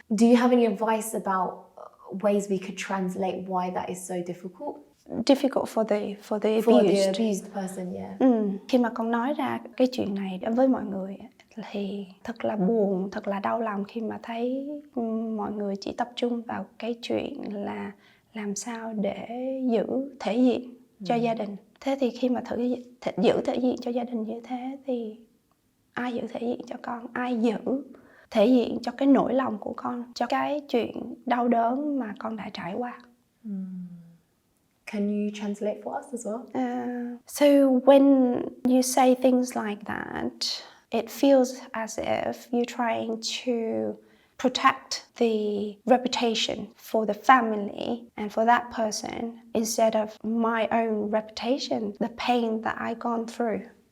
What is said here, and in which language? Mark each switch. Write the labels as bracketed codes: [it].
[en] Do you have any advice about ways we could translate why that is so difficult? Difficult for the abused. For the abused person, yeah. [vi] Khi mà con nói ra cái chuyện này đối với mọi người thì thật là buồn, thật là đau lòng khi mà thấy mọi người chỉ tập trung vào cái chuyện là làm sao để giữ thể diện cho gia đình. Thế thì khi mà giữ thể diện cho gia đình như thế thì ai giữ thể diện cho con? Ai giữ thể diện cho cái nỗi lòng của con, cho cái chuyện đau đớn mà con đã trải qua? [en] Can you translate for us as well? So when you say things like that, it feels as if you're trying to protect the reputation for the family and for that person instead of my own reputation, the pain that I've gone through.